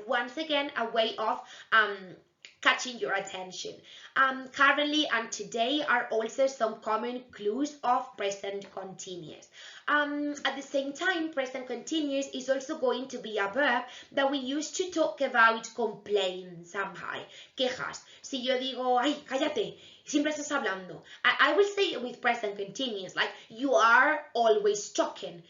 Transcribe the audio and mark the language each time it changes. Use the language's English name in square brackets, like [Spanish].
[English] Once again, a way of catching your attention. Currently and today are also some common clues of present continuous. At the same time, present continuous is also going to be a verb that we use to talk about complain somehow, quejas. [Spanish] Si yo digo, ay, cállate, siempre estás hablando. [English] I will say it with present continuous, like you are always talking.